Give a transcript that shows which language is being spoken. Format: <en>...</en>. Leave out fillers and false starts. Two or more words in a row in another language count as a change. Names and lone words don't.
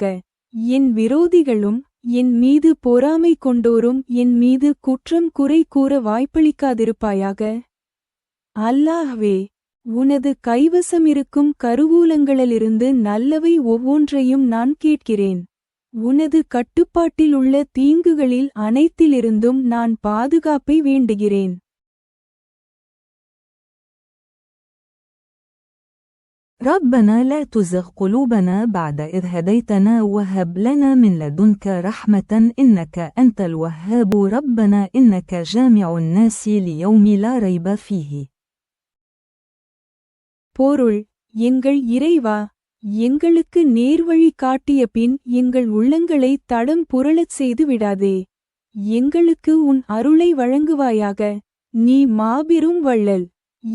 <ta>என் விரோதிகளும் என் மீது பொறாமை கொண்டோரும் என் மீது குற்றம் குறை கூற வாய்ப்பளிக்காதிருப்பாயாக. அல்லாஹ்வே, உனது கைவசமிருக்கும் கருவூலங்களிலிருந்து நல்லவை ஒவ்வொன்றையும் நான் கேட்கிறேன். உனது கட்டுப்பாட்டிலுள்ள தீங்குகளில் அனைத்திலிருந்தும் நான் பாதுகாப்பை வேண்டுகிறேன்.</ta> <ar>ربنا لا تزغ قلوبنا بعد إذ هديتنا وهب لنا من لدنك رحمة إنك أنت الوهاب ربنا إنك جامع الناس ليوم لا ريب فيه.</ar> <ta>பொருள்: எங்கள் இறைவா, எங்களுக்கு நேர்வழி காட்டிய பின் எங்கள் உள்ளங்களை தடம் புரளச் செய்து விடாதே. எங்களுக்கு உன் அருளை வழங்குவாயாக. நீ மாபெரும் வள்ளல்.</ta>